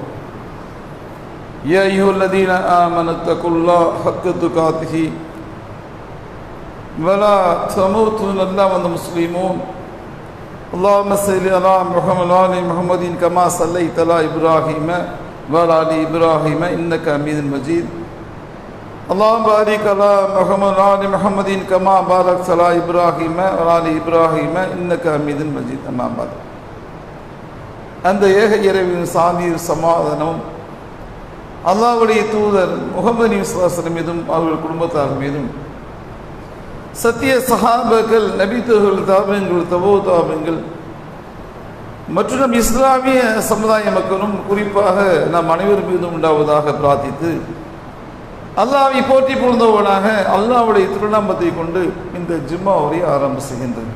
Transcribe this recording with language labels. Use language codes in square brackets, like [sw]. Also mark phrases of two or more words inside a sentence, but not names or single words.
[ar] يا أيها الذين آمنوا اتقوا الله حق تقاته ولا تموتن إلا وأنتم مسلمون اللهم صل على محمد وعلى محمد كما صليت على إبراهيم وعلى آل إبراهيم إنك حميد مجيد اللهم بارك على محمد وعلى محمد كما باركت على إبراهيم وعلى آل إبراهيم إنك حميد مجيد أما بعد [ta] அந்த ஏக இறைவனின் சாந்தியும் சமாதானமும் அல்லாஹ்வுடைய தூதர் முஹம்மது நபி [ar] صلى الله عليه وسلم [ta] மீதும் அவர்கள் குடும்பத்தார் மீதும் சத்திய சஹாபாக்கள் நபித்தோர்கள் தாபியங்கள் தபோதாபியங்கள் மற்றும் இஸ்லாமிய சமுதாய மக்களும் குறிப்பாக நாம் அனைவர் மீதும் உண்டாவதாக பிரார்த்தித்து அல்லாஹ்வை போற்றி புகழ்ந்தவனாக அல்லாஹ்வுடைய திருநாமத்தை கொண்டு இந்த ஜும்மாவை ஆரம்பம் செய்கின்றது.